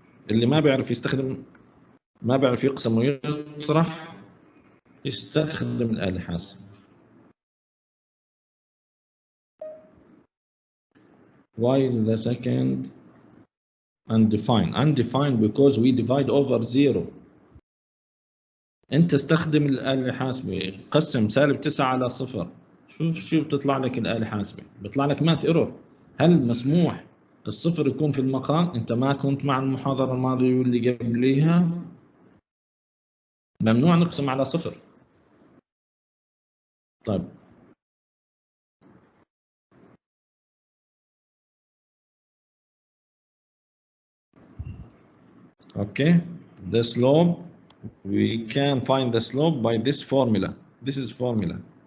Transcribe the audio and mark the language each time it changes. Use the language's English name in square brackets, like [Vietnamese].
[Arabic] اللي ما بيعرف يستخدم، ما بيعرف يقسم ويطرح، يستخدم الآلة الحاسبة. [English] Why is the second undefined? Undefined because we divide over 0. [Arabic] أنت استخدم الآلة الحاسبة، قسم سالب 9 على 0. شوف بتطلع لك الآلة الحاسبة، بيطلع لك مات ايرور. هل مسموح الصفر يكون في المقام؟ أنت ما كنت مع المحاضرة الماضية واللي قبليها؟ ممنوع نقسم على 0. طيب [English] okay, the slope, we can find the slope by this formula. This is formula.